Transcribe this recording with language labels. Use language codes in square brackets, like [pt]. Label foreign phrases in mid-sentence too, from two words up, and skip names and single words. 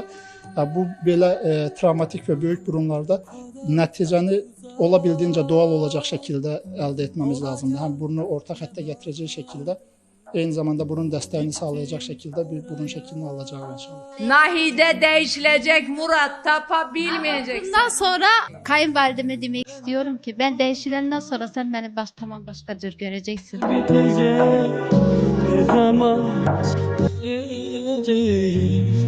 [az] Bu belə travmatik və böyük burunlarda nəticəni [tr] olabildiğince doğal [az] olacaq şəkildə əldə etməmiz lazımdır. Həm burnu orta xəttə gətirəcək şəkildə, eyni zamanda burun dəstəyini sağlayacaq şəkildə bir burun şəklini alacaq inşallah. Nahidə dəyişiləcək, Murad tapa bilməyəcəksən. [tr] Bundan sonra kayınvalideme demek istiyorum ki ben değişilenden sonra sen beni tamam başka cür göreceksin. Bitecek bir zaman